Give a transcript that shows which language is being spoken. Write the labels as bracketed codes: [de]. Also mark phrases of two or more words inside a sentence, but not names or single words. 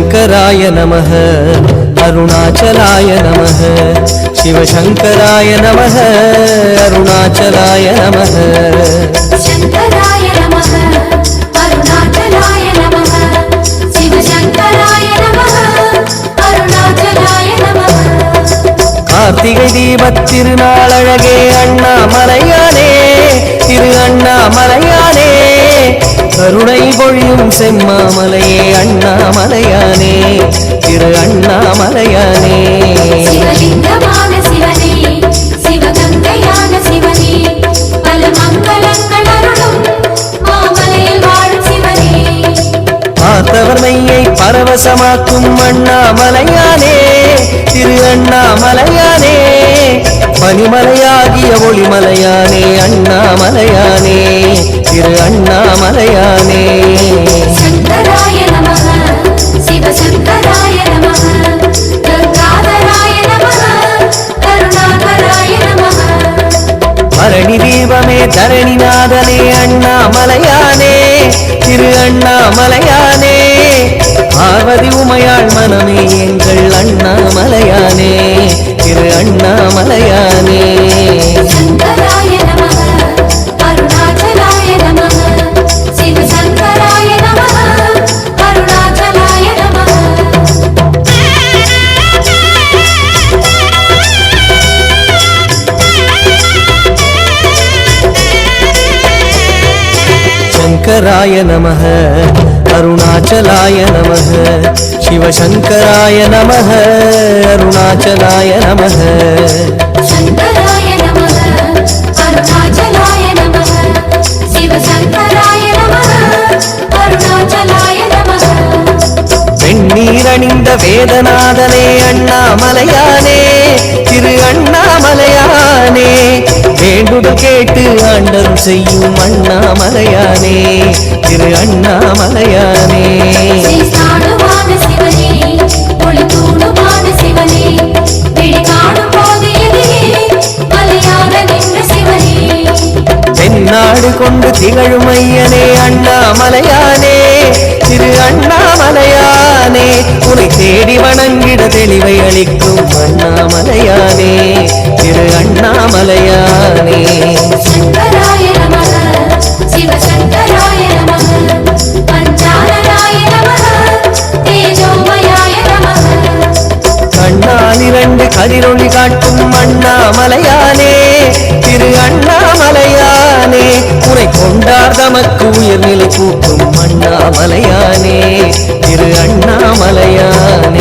[sa] शंकराय नमः अरुणाचलाय नमः शिवशंकराय नमः अरुणाचलाय नमः शंकराय नमः अरुणाचलाय नमः शिवशंकराय नमः अरुणाचलाय नमः [ta] कार्तिகை தீபத் திருநாள் அழகே அண்ணாமலையானே திரு அண்ணாமலையானே கருணை பொழியும் செம்மாமலையே அண்ணாமலையானே திரு அண்ணாமலையானே சிவலிங்கமான சிவனே சிவகங்கையான சிவனே பல மங்களங்கள் அருளும் மாமலையில் வாழும் சிவனே பார்த்தவர் மெய்யை பரவசமாக்கும் அண்ணாமலையானே திரு அண்ணாமலையானே பனிமலையாகிய ஒளிமலையானே அண்ணாமலையானே திரு அண்ணாமலையானே [sa] शंकराय नमः शिवशंकराय नमः गंगाधराय नमः करुणाकराय नमः [ta] பரணி தீபமே தரணிநாதனே அண்ணாமலையானே திரு அண்ணாமலையானே பார்வதி உமையாள் மனமே எங்கள் அண்ணாமலையானே திரு அண்ணாமலையானே [sa] शंकराय नमः अरुणाचलाय नमः शिवशंकराय नमः अरुणाचलाय नमः शंकराय नमः अरुणाचलाय नमः शिवशंकराय नमः अरुणाचलाय नमः शंकराय नमः अरुणाचलाय नमः शिवशंकराय नमः अरुणाचलाय नमः [ta] வெண்ணீரணிந்த வேதநாதனே அண்ணாமலையானே திரு அண்ணாமலையானே வேண்டுதல் கேட்டு ஆண்டரும் செய்யும் அண்ணாமலையானே திரு அண்ணாமலையானே ஸ்ரீஸ்தானுமான சிவனே ஒளிதூணுமான சிவனே விழி காணும் போது எதிரே மலையாக நின்ற சிவனே தென்னாடு கொண்டு திகழும் ஐயனே அண்ணாமலையானே திரு அண்ணாமலையானே உனை தேடி வணங்கிட தெளிவை அளிக்கும் அண்ணாமலையானே திரு அண்ணாமலையானே [sa] शंकराय नमः शिवशंकराय नमः पंचाननाय नमः तेजोमयाय नमः [ta] கண்ணால் இரண்டு கதிரொளி காட்டும் அண்ணாமலையானே திரு அண்ணாமலையானே உனை கொண்டார் தமக்கு உயர்நிலை கூட்டும் அண்ணாமலையானே திரு அண்ணாமலையானே